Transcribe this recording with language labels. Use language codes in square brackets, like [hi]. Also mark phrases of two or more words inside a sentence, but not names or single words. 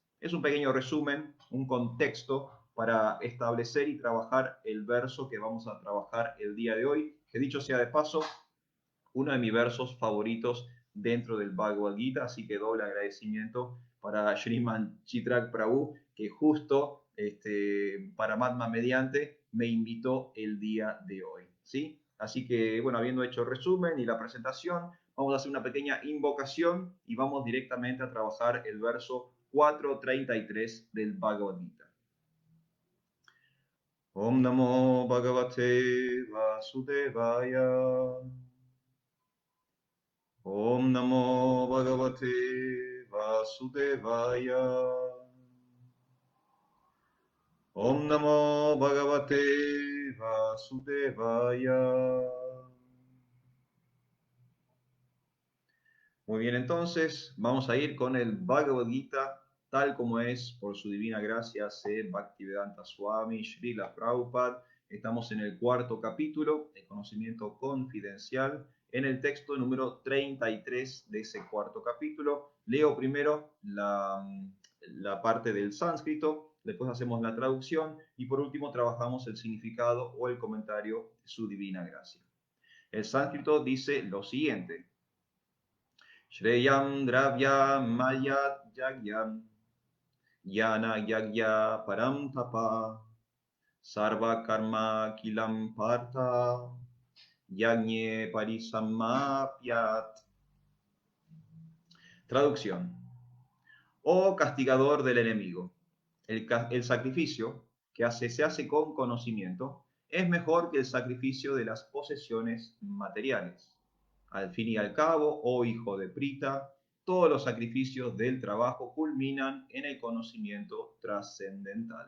[es] Es un pequeño resumen, un contexto para establecer y trabajar el verso que vamos a trabajar el día de hoy, que dicho sea de paso, uno de mis versos favoritos dentro del Bhagavad Gita, así que doble agradecimiento para Sriman Chitrak Prabhu, que justo para Matma mediante me invitó el día de hoy, ¿sí? Así que, bueno, habiendo hecho el resumen y la presentación, vamos a hacer una pequeña invocación y vamos directamente a trabajar el verso 433 del Bhagavad Gita. [sa] Om Namo Bhagavate Vasudevaya. Om Namo Bhagavate Vasudevaya. Om Namo Bhagavate Vasudevaya. [es] Muy bien, entonces vamos a ir con el Bhagavad Gita tal como es, por su divina gracia, se Bhaktivedanta Swami, Srila Prabhupada. Estamos en el cuarto capítulo, el conocimiento confidencial, en el texto número 33 de ese cuarto capítulo. Leo primero la parte del sánscrito, después hacemos la traducción y por último trabajamos el significado o el comentario de su divina gracia. El sánscrito dice lo siguiente. [sa] Shreyam Dravya Maya Yagyam Yana Yagya Param Tapa Sarva Karma Kilam Partha Yagne Parisamapyat. [es] Traducción. Oh castigador del enemigo, el sacrificio que se hace con conocimiento es mejor que el sacrificio de las posesiones materiales. Al fin y al cabo, oh hijo de Prita, todos los sacrificios del trabajo culminan en el conocimiento trascendental.